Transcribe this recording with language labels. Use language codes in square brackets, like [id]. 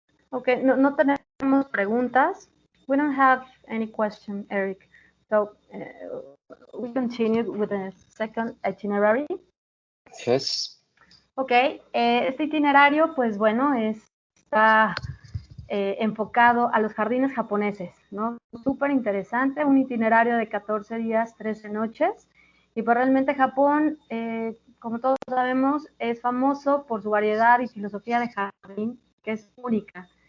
[es] Ok, no tenemos preguntas. [en] We don't have any question, Eric. So we continue with the second itinerary. Yes. [es] Ok, este itinerario, pues bueno, está enfocado a los jardines japoneses, ¿no? Súper interesante, un itinerario de 14 días, 13 noches. Y pues realmente Japón, como todos sabemos, es famoso por su variedad y filosofía de jardín, que es única.